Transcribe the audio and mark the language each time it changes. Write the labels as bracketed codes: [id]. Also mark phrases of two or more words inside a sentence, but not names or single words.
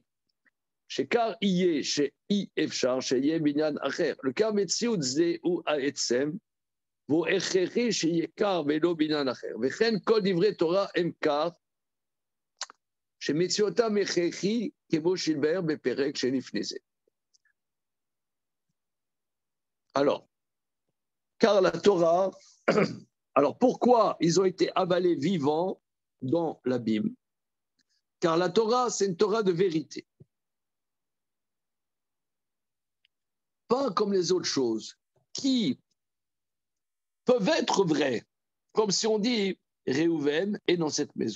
[he] שכר יהיה שאי אפשר שיהיה בעניין אחר. לכך מציאות זה הוא העצם, והוא הכרחי שיהיה קר ולא בעניין אחר. וכן כל דברי תורה הם כך, שמציאותם הכרחי כמו שהתבאר בפרק שלפני זה. [fr] Alors, car la Torah, alors pourquoi ils ont été avalés vivants dans l'abîme? Car la Torah, c'est une Torah de vérité. Pas comme les autres choses, qui peuvent être vraies, comme si on dit Réhouven est dans cette maison.